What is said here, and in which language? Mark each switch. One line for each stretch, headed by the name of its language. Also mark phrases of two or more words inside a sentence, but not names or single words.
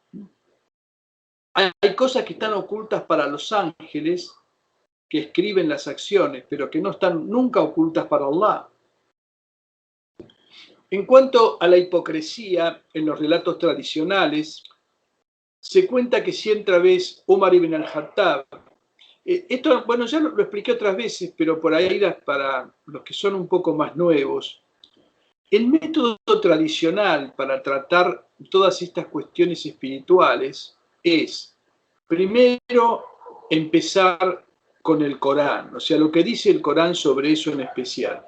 Spanish: Hay cosas que están ocultas para los ángeles que escriben las acciones, pero que no están nunca ocultas para Allah. En cuanto a la hipocresía en los relatos tradicionales, se cuenta que cierta vez Umar ibn al-Khattab, esto, bueno, ya lo expliqué otras veces, pero por ahí para los que son un poco más nuevos, el método tradicional para tratar todas estas cuestiones espirituales es, primero, empezar con el Corán, o sea, lo que dice el Corán sobre eso en especial.